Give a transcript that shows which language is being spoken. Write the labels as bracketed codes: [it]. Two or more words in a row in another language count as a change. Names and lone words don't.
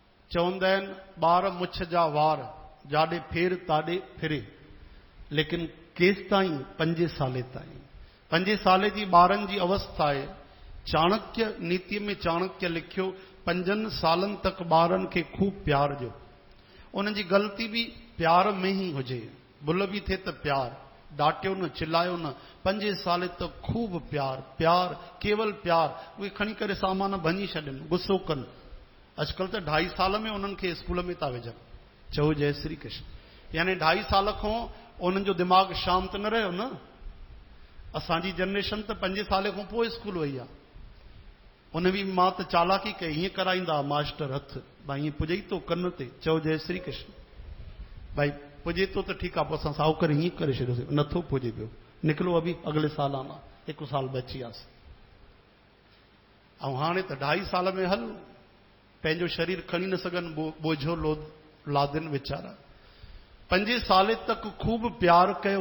[sd] चवंदा आहिनि ॿार मुछ जा वार जाॾे फेर ताॾे फिरे, लेकिन केसि ताईं 5 साले ताईं। 5 साले जी ॿारनि जी अवस्था आहे। चाणक्य नीतिअ में चाणक्य लिखियो 5 सालनि तक ॿारनि खे खूब प्यार ॾियो। उन जी ग़लती बि प्यार में ई हुजे, भुल बि थिए त प्यार, डाटियो न, चिल्लायो न। 5 साले तक खूब प्यार, प्यार केवल प्यार। उहे खणी करे सामान भञी छॾनि, गुस्सो कनि। अॼुकल्ह त 2.5 साल में उन्हनि खे स्कूल में था विझनि। चओ जय श्री कृष्ण। यानी 2.5 साल खां उन्हनि जो दिमाग़ शांत न रहियो न। असांजी जनरेशन त 5 साल खां पोइ स्कूल वई आहे। उन बि मां त चालाकी कई, हीअं कराईंदा मास्टर हथ, भाई हीअं पुॼे थो कन ते, चओ जय श्री कृष्ण। भाई पुॼे थो त ठीकु आहे, पोइ असां साहु करे हीअं करे छॾियोसीं, नथो पुॼे पियो, निकिलो अभी अॻिले साल आना, 1 साल बची वियासीं। ऐं हाणे त 2.5 साल में हल पंहिंजो शरीर खणी न सघनि, बोझो लादिन वीचारा। 5 साले तक खूब प्यार कयो।